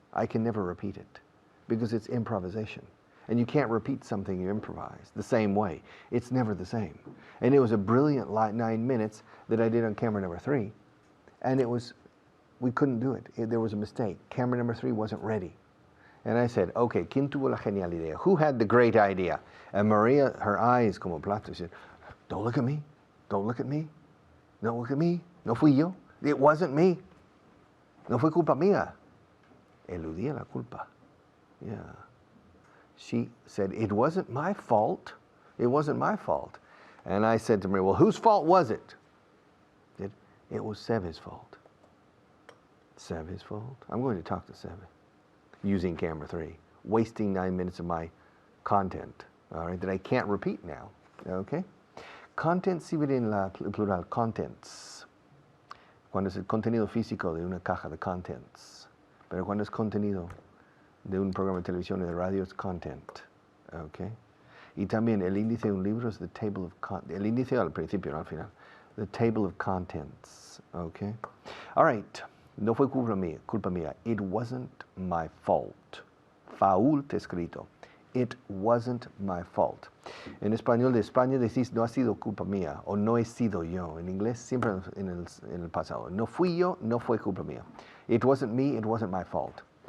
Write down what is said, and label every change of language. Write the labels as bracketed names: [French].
[English] I can never repeat it because it's improvisation. And you can't repeat something you improvise the same way. It's never the same. And it was a brilliant 9 minutes that I did on camera number 3. And we couldn't do it. There was a mistake. Camera number 3 wasn't ready. And I said, okay, [Spanish] ¿quién tuvo la genial idea? [English] Who had the great idea? And Maria, her eyes [Spanish] como plato, [English] she said, don't look at me. Don't look at me. Don't look at me. [Spanish] No fui yo. [English] It wasn't me. [Spanish] No fue culpa mía. Eludía la culpa. [English] Yeah. She said, it wasn't my fault. It wasn't my fault. And I said to Maria, well, whose fault was it? It was Seve's fault. Seve's fault? I'm going to talk to Seve using camera 3, wasting 9 minutes of my content, all right, that I can't repeat now, okay? [Spanish] Content si viene en la plural, contents. Cuando es el contenido físico de una caja de contents. Pero cuando es contenido de un programa de televisión y de radio es content, okay? Y también el índice de un libro es [English] the table of contents. [Spanish] El índice al principio, no al final. [English] The table of contents, okay? All right. [Spanish] No fue culpa mía. [English] It wasn't my fault. Fault escrito. It wasn't my fault. [Spanish] En español de España decís no ha sido culpa mía o no he sido yo. En inglés siempre en el pasado. No fui yo, no fue culpa mía. [English] It wasn't me, it wasn't my fault.